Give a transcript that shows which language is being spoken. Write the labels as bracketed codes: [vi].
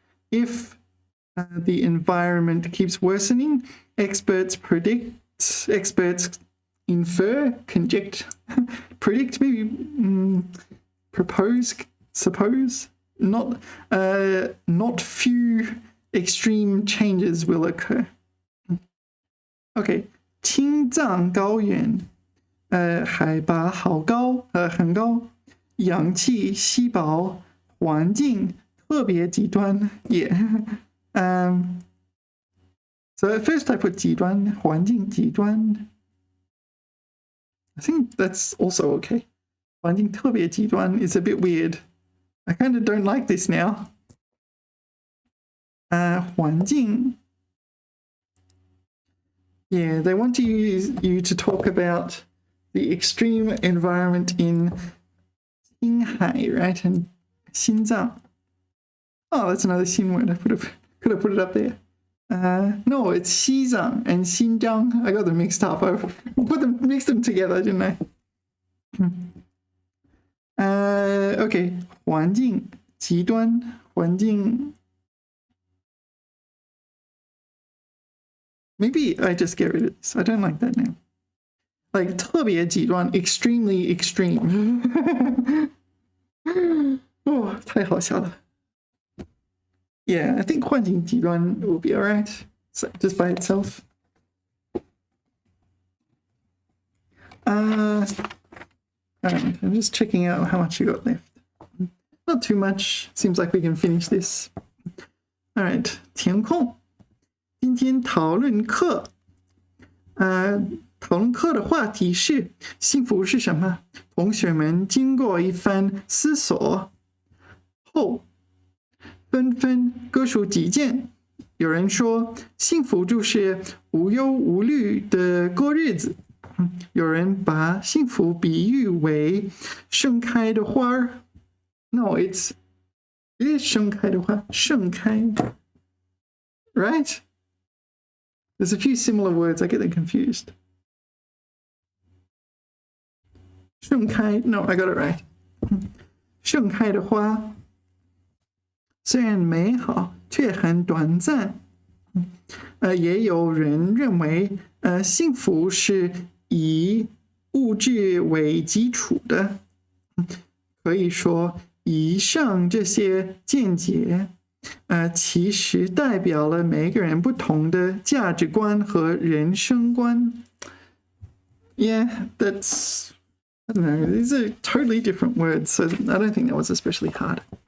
[en] if the environment keeps worsening, experts infer, conject, predict, maybe propose, suppose, not few extreme changes will occur. [zh] Okay, 青藏高原海拔好高很高，氧气稀薄，环境特别极端 [en] Yeah. So So at first I put 极端,环境极端. I think that's also okay. [zh] 环境特别极端 [en] is a bit weird. I kind of don't like this now. [zh] 环境. [en] Yeah, they want you to talk about the extreme environment in Qinghai, right? And Xinjiang. Oh, that's another Xin word. I could have put it up there. No, it's Xizang and Xinjiang. I got them mixed up. I mixed them together, didn't I? [zh] Okay, 环境极端环境. [en] Maybe I just get rid of this. I don't like that now. Like 特别极端, extremely extreme. [zh] Oh, 太好笑了. [en] Yeah, I think 环境极端 will be alright. So just by itself. Alright, I'm just checking out how much you got left. Not too much. Seems like we can finish this. [zh] Alright, 填空. 今天讨论课的话题是幸福是什么？同学们经过一番思索后，纷纷各抒己见。有人说幸福就是无忧无虑的过日子，有人把幸福比喻为盛开的花儿。 [en] No, it is [zh] 盛开的花， [en] 盛开 ，right? There's a few similar words. I get them confused. 盛开 No, I got it right. [zh] 盛开的花虽然美好，却很短暂。也有人认为，幸福是以物质为基础的。可以说，以上这些见解，其实代表了每个人不同的价值观和人生观。 [en] Yeah, that's, I don't know, these are totally different words, so I don't think that was especially hard.